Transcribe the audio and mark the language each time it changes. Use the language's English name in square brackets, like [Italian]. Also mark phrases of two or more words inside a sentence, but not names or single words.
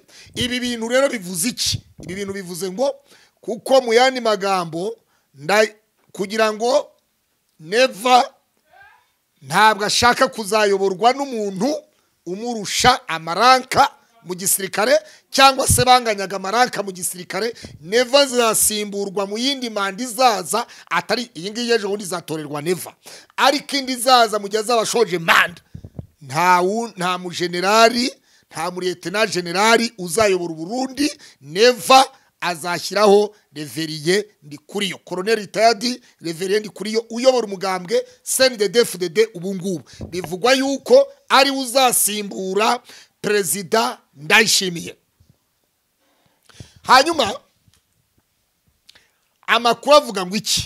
[Kinyarwanda] Ibi bintu rero bivuze iki? Ibi bintu bivuze ngo kuko mu yandi magambo kugira ngo Neva ntabwo ashaka kuzayoborwa n'umuntu umurusha amaranka mu gisirikare, cyangwa se banganyaga amaranka mu gisirikare. Neva zasimburwa mu yindi manda izaza, atari iyi ngiyi ejo bundi zatorerwa Neva, ariko indi zaza mu gihe azabashoje manda nta mu generali, nta mu lieutenant generali uzayobora Burundi. Neva azashyiraho Reverio Ndikuriyo, Colonel retired Reverio Ndikuriyo uyobora umugambwe CNDD-FDD. ubu ngubu bivugwa yuko ari uzasimbura Perezida Ndayishimiye. Hanyuma amakuru avuga ngo iki?